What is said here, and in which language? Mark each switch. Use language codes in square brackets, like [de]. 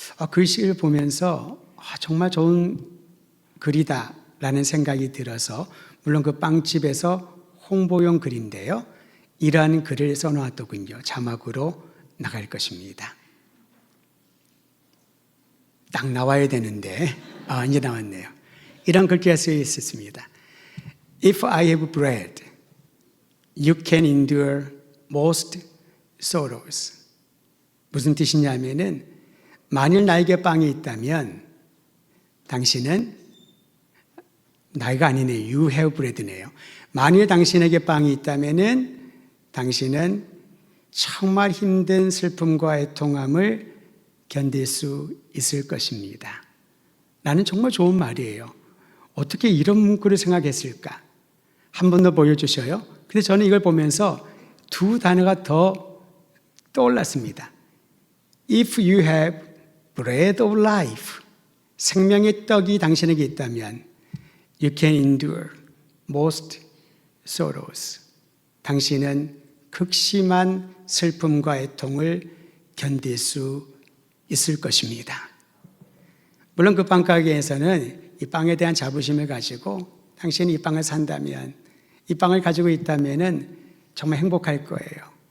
[ko] 글씨를 보면서 정말 좋은 글이다 라는 생각이 들어서, 물론 그 빵집에서 홍보용 글인데요, 이러한 글을 써놓았더군요. 자막으로 나갈 것입니다. 딱 나와야 되는데 이제 나왔네요. 이런 글귀가 쓰여 있었습니다. [en] If I have bread, you can endure most sorrows. [ko] 무슨 뜻이냐면은, 만일 나에게 빵이 있다면 당신은, 나이가 아니네요. [en] You have bread네요. [ko] 만일 당신에게 빵이 있다면은 당신은 정말 힘든 슬픔과 애통함을 견딜 수 있을 것입니다. 나는 정말 좋은 말이에요. 어떻게 이런 글을 생각했을까? 한 번 더 보여주셔요. 근데 저는 이걸 보면서 두 단어가 더 떠올랐습니다. [en] If you have bread of life, [ko] 생명의 떡이 당신에게 있다면 [en] you can endure most sorrows. [ko] 당신은 극심한 슬픔과 애통을 견딜 수 있을 것입니다. 물론 그 빵가게에서는 이 빵에 대한 자부심을 가지고, 당신이 이 빵을 산다면, 이 빵을 가지고 있다면 정말 행복할 거예요.